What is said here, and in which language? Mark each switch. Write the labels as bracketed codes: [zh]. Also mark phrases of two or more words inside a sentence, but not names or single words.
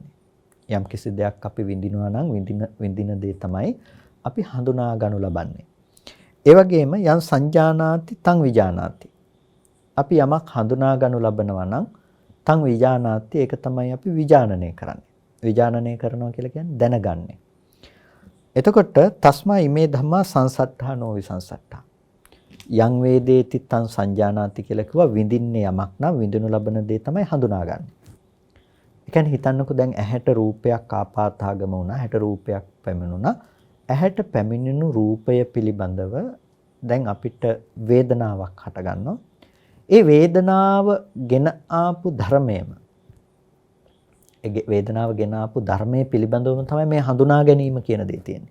[si] යම් කිසි දෙයක් අපි විඳිනවා නම් විඳින දේ තමයි අපි හඳුනා ගන්නු ලබන්නේ. ඒ වගේම යම් [pi] සංජානාති තං විජානාති. [si] අපි යමක් හඳුනා ගන්නු ලබනවා නම් [pi] තං විජානාති [si] ඒක තමයි අපි විජානනය කරන්නේ. විජානනය කරනවා කියලා කියන්නේ දැනගන්නේ. [pi] එතකොට තස්මා ඉමේ ධම්මා සංසට්ඨා නොවිසංසට්ඨා. යං වේදේති තං සංජානාති [si] කියලා කිව්වා විඳින්නේ යමක් නම් විඳිනු ලබන දේ තමයි හඳුනාගන්නේ. ඒ කියන්නේ හිතන්නකෝ දැන් ඇහැට රූපයක් ආපාතාගම වුණා, ඇහැට රූපයක් පැමිණුණා. ඇහැට පැමිණෙනු රූපය පිළිබඳව දැන් අපිට වේදනාවක් හටගන්නවා. ඒ වේදනාව ගෙන ආපු ධර්මයේම ඒ වේදනාව ගෙන ආපු ධර්මයේ පිළිබඳවම තමයි මේ හඳුනා ගැනීම කියන දේ තියෙන්නේ.